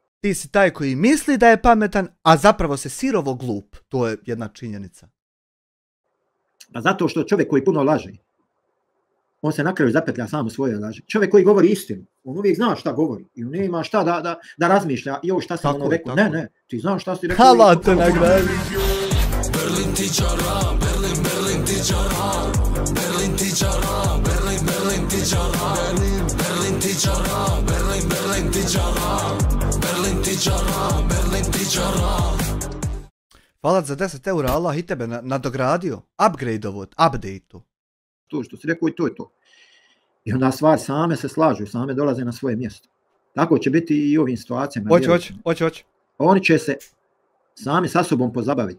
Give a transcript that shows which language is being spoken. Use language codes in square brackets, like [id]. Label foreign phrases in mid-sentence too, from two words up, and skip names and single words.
[bs] Ti si taj koji misli da je pametan, a zapravo se sirovo glup. To je jedna činjenica. Pa zato što čovjek koji puno laže, on se na kraju zapetlja sam u svoje laže. Čovjek koji govori istinu, on uvijek zna šta govori. I on nema šta da razmišlja. Jo, šta sam ono rekao. Ne, ti znaš šta si rekao. Hala te nagradi. Berlin tičara, Berlin tičara, Berlin tičara, Berlin tičara, Berlin tičara, Berlin tičara, Berlin tičara, Berlin tičara. Hvala za 10 eura, Allah i tebe nadogradio, update-u. To što si rekao i to je to. I onda stvari same se slažu, same dolaze na svoje mjesto. Tako će biti i u ovim situacijama. Hoće. Oni će se sami sa sobom pozabaviti.